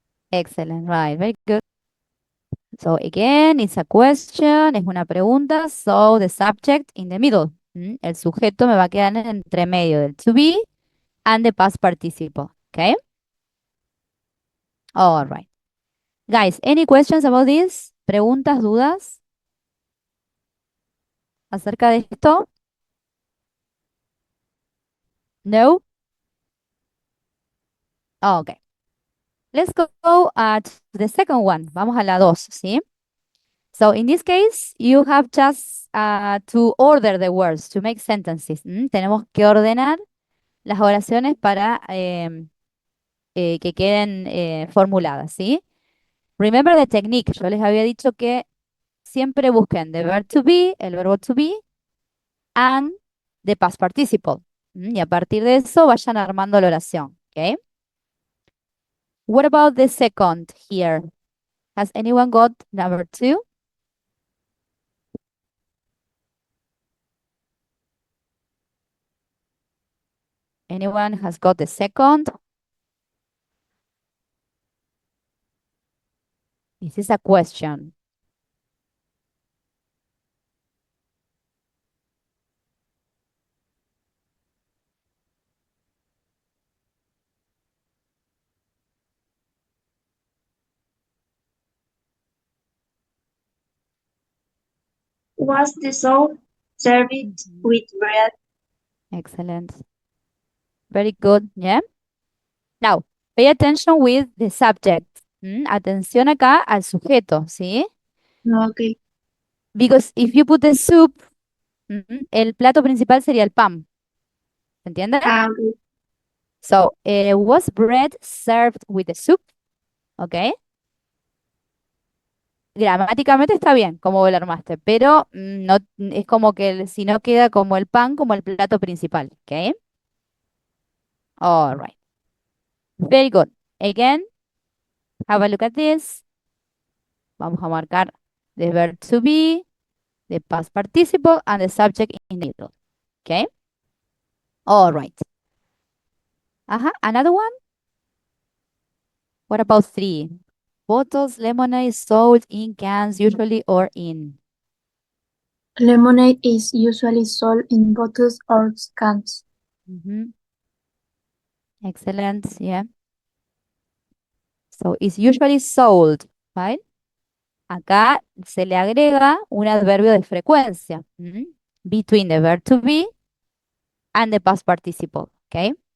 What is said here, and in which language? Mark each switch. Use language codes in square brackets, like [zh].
[en] Excellent. Right. Very good. So again, it's a question, [es] es una pregunta. [en] So the subject in the middle. [es] El sujeto me va a quedar entre medio del [en] to be and the past participle. Okay? All right. Guys, any questions about this? [es] ¿Preguntas, dudas acerca de esto? No? Oh, okay. [en] Let's go to the second one. [es] Vamos a la 2, ¿sí? [en] So in this case, you have just to order the words to make sentences. [es] Tenemos que ordenar las oraciones para que queden formuladas, ¿sí? [en] Remember the technique. [es] Yo les había dicho que siempre busquen [en] the verb to be, [es] el verbo to be, [en] and the past participle. [es] Y a partir de eso vayan armando la oración, ¿ok? [en] What about the second here? Has anyone got number 2? Anyone has got the second? This is a question. Was the soup served with bread? Excellent. Very good, yeah? Now, pay attention with the subject. [es] Atención acá al sujeto, ¿sí? No, okay. [en] Because if you put the soup, [es] el plato principal sería el pan. ¿Se entiende? Okay. [en] So, was bread served with the soup? ¿Ok? [es] Gramáticamente está bien, como lo armaste, pero no, es como que si no queda como el pan, como el plato principal. [en] ¿Ok? All right. Very good. Again, have a look at this. [es] Vamos a marcar [en] the verb to be, the past participle, and the subject in the middle. Okay? All right. Another one? What about 3? Bottles, lemonade sold in cans usually or in. Lemonade is usually sold in bottles or cans. Excellent, yeah. So it's usually sold, right? [es] Acá se le agrega un adverbio de frecuencia. [en] Between the verb to be and the past participle, okay?